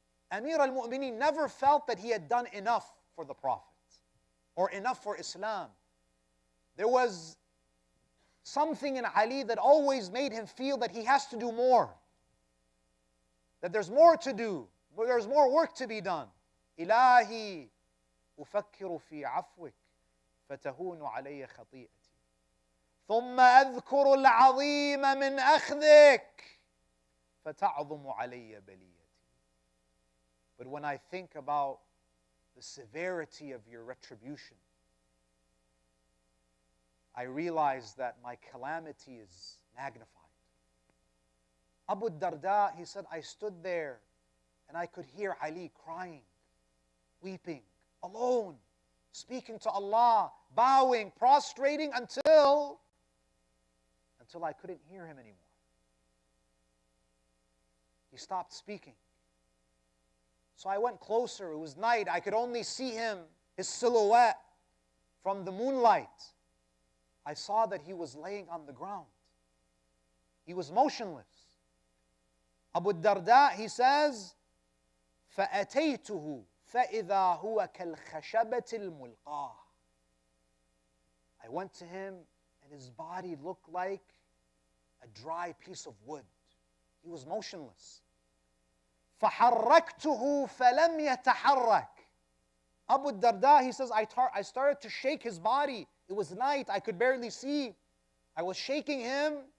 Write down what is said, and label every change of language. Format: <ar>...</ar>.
<en>Amir al-Mu'mineen never felt that he had done enough for the Prophet or enough for Islam. There was something in Ali that always made him feel that he has to do more, that there's more to do, there's more work to be done.</en> <ar>Ilahi, أفكر في عفوك فتهون علي خطيئتي ثم أذكر العظيم من أخذك فتعظم علي بليتي.</ar> <en>But when I think about the severity of your retribution, I realize that my calamity is magnified. Abu Darda, he said, I stood there and I could hear Ali crying, weeping, alone, speaking to Allah, bowing, prostrating until I couldn't hear him anymore. He stopped speaking. So I went closer. It was night. I could only see him, his silhouette from the moonlight. I saw that he was laying on the ground. He was motionless. Abu Darda, he says,</en> <ar>فَأَتَيْتُهُ فَإِذَا هُوَ كَالْخَشَبَةِ الْمُلْقَاةِ.</ar> <en>I went to him and his body looked like a dry piece of wood. He was motionless.</en> <ar>فَحَرَّكْتُهُ فَلَمْ يَتَحَرَّكْ.</ar> <en>Abu Darda, he says, I started to shake his body. It was night, I could barely see. I was shaking him.</en>